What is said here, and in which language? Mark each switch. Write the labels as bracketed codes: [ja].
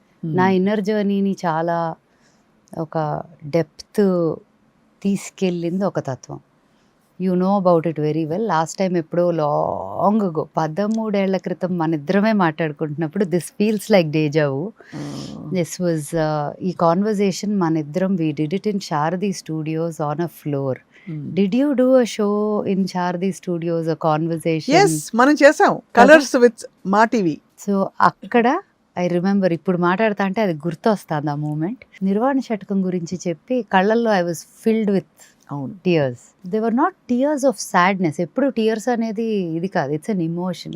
[te] నా ఇన్నర్ జర్నీని చాలా ఒక డెప్త్ తీసుకెళ్ళింది ఒక తత్వం. [en] You know about it very well. Last time ఎప్పుడో long ago, [te] 13 ఏళ్ల క్రితం మన ఇద్దరమే మాట్లాడుకుంటున్నప్పుడు, [en] This feels like deja vu. This was ఈ conversation మన ఇద్దరం, we did it in Shardi studios on a floor. Did you do a show in Shardi Studios, a conversation? [te] Yes, మనం చేసాం, కలర్స్ విత్ మా టీవీ. సో అక్కడ [en] I remember, [te] ఇప్పుడు మాట్లాడుతా అంటే అది గుర్తొస్తుంది ఆ మూమెంట్. నిర్వాణ శతకం గురించి చెప్పి కళ్ళల్లో [en] I was filled with tears. They were not tears of sadness. [te] ఎప్పుడు టీయర్స్ అనేది ఇది కాదు, [en] It's an emotion.